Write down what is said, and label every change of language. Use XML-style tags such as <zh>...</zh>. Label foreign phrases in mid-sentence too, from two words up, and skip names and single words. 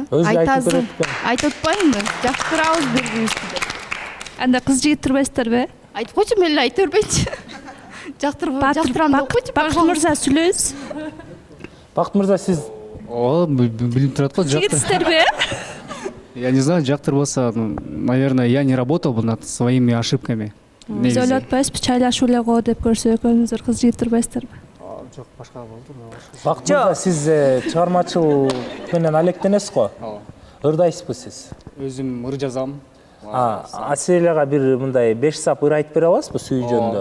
<ky>Айтасың, айтып атпаймынбы? Жактырабыз бири бирибизди деп. Анда кыз жигит турбайсыздарбы? Айтып койчу, мен эле айта бербейинчи. Жактырам деп койчу. Бакыт мырза сүйлөйбүз. Бакыт мырза, сиз билип турат го, жигитсиздерби?</ky> <ru>Я не знаю, жактырбаса, наверное, я не работал бы над своими ошибками.</ru> <ky>Биз ойлоп атпайбызбы, чайлашуу эле го деп көрсө экөөңүздөр кыз жигит турбайсыздарбы? Жок, башка болду. Бакыт мырза, сиз чыгармачылык менен алектенесиз го? Ырдайсызбы сиз? Өзүм ыр жазам. Аселияга бир мындай 5 сап ыр айтып бере аласызбы сүйүү жөнүндө?</ky>